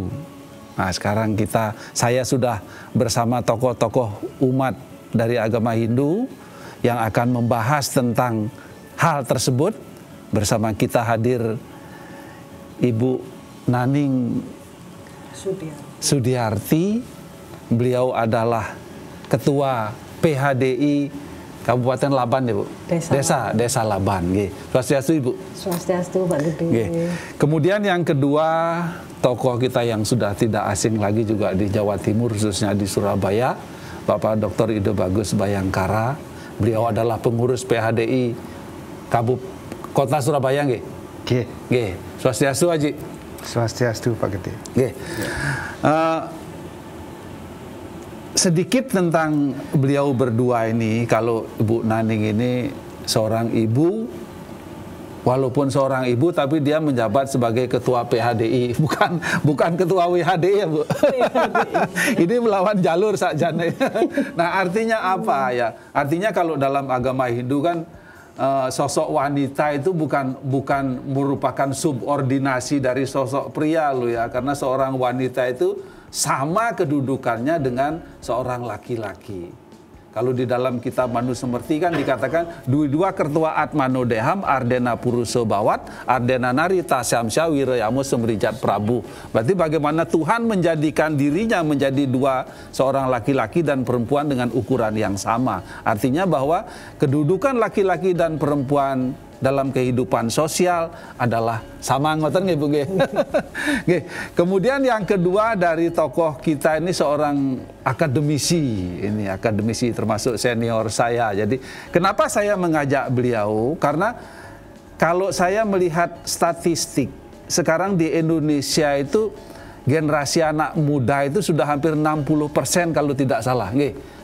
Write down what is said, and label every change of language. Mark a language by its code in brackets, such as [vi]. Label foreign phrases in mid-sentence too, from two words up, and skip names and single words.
[id] Nah, sekarang saya sudah bersama tokoh-tokoh umat dari agama Hindu yang akan membahas tentang hal tersebut. Bersama kita hadir Ibu Naning Sudiarti. Beliau adalah Ketua PHDI Kabupaten Laban, ya Bu? Desa Laban. Swastiastu, Ibu. Swastiastu, Pak Gede. Kemudian yang kedua, tokoh kita yang sudah tidak asing lagi juga di Jawa Timur, khususnya di Surabaya, Bapak Dr. Ido Bagus Bayangkara. Beliau adalah pengurus PHDI Kota Surabaya, nggih. Nggih. Swastiastu, Haji. Swastiastu, Pak Gede. Nggih. Sedikit tentang beliau berdua ini. Kalau Ibu Naning ini seorang ibu, walaupun seorang ibu tapi dia menjabat sebagai ketua PHDI, bukan ketua WHDI, ya Bu. Ini melawan jalur saja. Nah, artinya apa ya? Artinya kalau dalam agama Hindu kan sosok wanita itu bukan merupakan subordinasi dari sosok pria loh ya, karena seorang wanita itu sama kedudukannya dengan seorang laki-laki. Kalau di dalam kitab Manusemerti kan dikatakan [sa] dua kertua atmano deham ardena puruso bawat ardena narita syamsya wirayamo semrijat prabu. [id] Berarti bagaimana Tuhan menjadikan dirinya menjadi seorang laki-laki dan perempuan dengan ukuran yang sama. Artinya bahwa kedudukan laki-laki dan perempuan dalam kehidupan sosial adalah sama, [jv] ngoten nggih Bu nggih. Kemudian yang kedua dari tokoh kita ini seorang akademisi, termasuk senior saya. Jadi kenapa saya mengajak beliau? Karena kalau saya melihat statistik sekarang di Indonesia itu generasi anak muda itu sudah hampir 60% kalau tidak salah, nggih.